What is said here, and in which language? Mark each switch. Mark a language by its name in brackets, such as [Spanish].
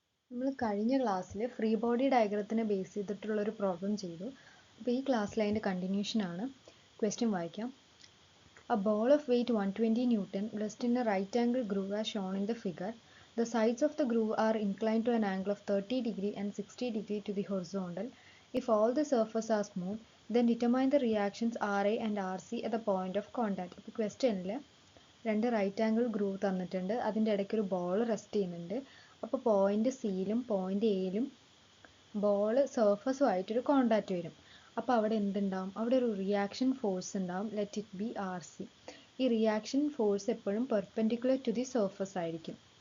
[Malayalam] നമ്മൾ കഴിഞ്ഞ ക്ലാസ്സിൽ ഫ്രീ ബോഡി ഡയഗ്രത്തിനെ ബേസ് ചെയ്തിട്ടുള്ള ഒരു പ്രോബ്ലം ചെയ്തു. അപ്പോൾ ഈ ക്ലാസ്സിൽ അതിൻ്റെ കണ്ടിന്യൂഷൻ ആണ്. ക്വസ്റ്റ്യൻ വായിക്കാം. [English] A ball of weight 120 Newton rests in a right angle groove as shown in the figure. The sides of the groove are inclined to an angle of 30 degree and 60 degree to the horizontal. If all the surfaces are smooth, then determine the reactions RA and RC at the point of contact. [Malayalam] അപ്പോൾ ക്വസ്റ്റ്യനിൽ രണ്ട് right angle groove തന്നിട്ടുണ്ട്. അതിൻ്റെ ഇടയ്ക്ക് ഒരു ball rest ചെയ്യുന്നുണ്ട്. അപ്പോൾ point സിയിലും point എയിലും ball സർഫസുമായിട്ടൊരു contact വരും. അപ്പോൾ അവിടെ എന്തുണ്ടാവും? അവിടെ ഒരു റിയാക്ഷൻ ഫോഴ്സ് ഉണ്ടാവും. [English] Let it be R C. [Malayalam] ഈ റിയാക്ഷൻ ഫോഴ്സ് എപ്പോഴും [English] perpendicular to the surface [Malayalam] ആയിരിക്കും.